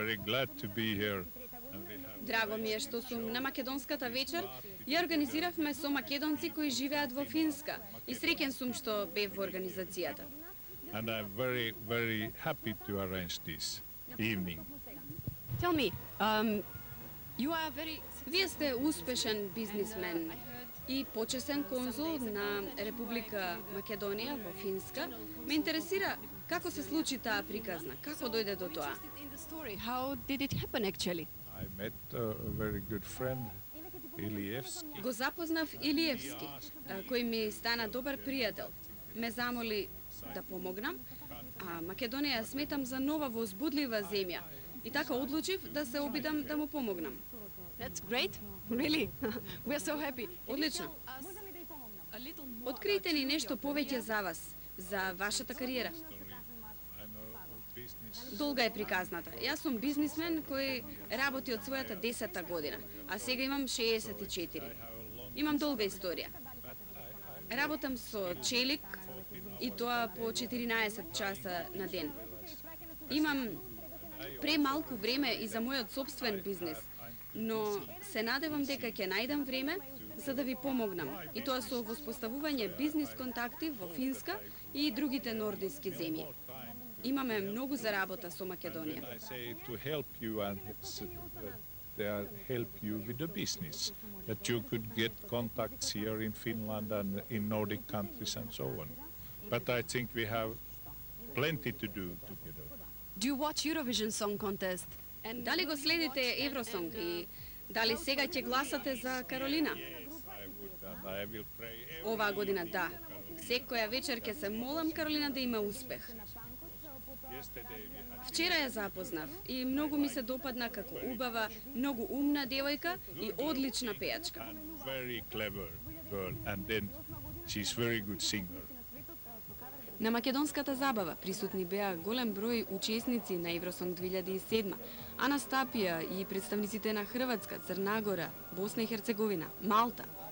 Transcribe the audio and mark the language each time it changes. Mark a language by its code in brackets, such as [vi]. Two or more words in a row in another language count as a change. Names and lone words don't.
[en] glad to be here. And we have [mk] Драго ми е што сум на македонската вечер. Ја организиравме со македонци кои живеат во Финска и среќен сум што бев во организацијата. [en] And I'm very, very happy to arrange this evening. Tell me, you are very... [mk] Вие сте успешен бизнисмен и почесен конзул на Република Македонија во Финска. Ме интересира како се случи таа приказна, како дојде до тоа? [en] How did it happen actually? I met a very good friend, Ilievski. [mk] Го запознав Илиевски, кој ми стана добар пријател. Ме замоли да помогнам, а Македонија ја сметам за нова возбудлива земја. И така одлучив да се обидам да му помогнам. [en] That's great. Really? We are so happy. [mk] Одлично. Откријте ни нешто повеќе за вас, за вашата кариера. [en] I know business. [mk] Долга е приказната. Јас сум бизнисмен кој работи од својата 10-та година, а сега имам 64. Имам долга историја. Работам со челик и тоа по 14 часа на ден. Имам премалку време и за мојот собствен бизнис, но се надевам дека ќе најдам време за да ви помогнам, и тоа со воспоставување бизнис контакти во Финска и другите нордиски земји. Имаме многу за работа со Македонија. [en] I say to help you and help you with the business, that you could get contacts here in Finland and in Nordic countries and so on. But I think we have plenty to do together. Do you watch Eurovision Song Contest? And [mk] Дали го следите Евросонг и дали сега ќе гласате за Каролина? [en] Yes, I would, and I will pray every [mk] Оваа година да. Секоја вечер ќе се молам Каролина да има успех. [en] Yesterday we had [mk] Вчера ја запознав и многу ми се допадна како убава, многу умна девојка и одлична пејачка. [en] and very clever girl, and then she's very good singer. [mk] На македонската забава присутни беа голем број учесници на Евросонг 2007, Анастапија и представниците на Хрватска, Црна Гора, Босна и Херцеговина, Малта.